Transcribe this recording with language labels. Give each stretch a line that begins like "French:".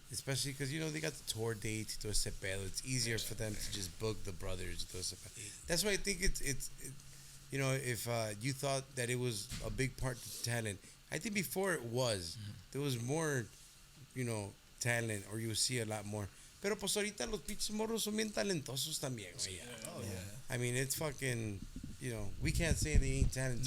English: Especially because they got the tour dates.
Spanish: Todo ese pedo.
English: It's easier for them to just book the brothers. Todo ese pedo. That's why I think it's if you thought that it was a big part to talent, I think before it was. There was more, talent, or you would see a lot more.
Spanish: Pero pues ahorita los pinches morros son bien talentosos también, güey.
English: Oh, yeah. I mean, it's fucking, we can't say they ain't talented.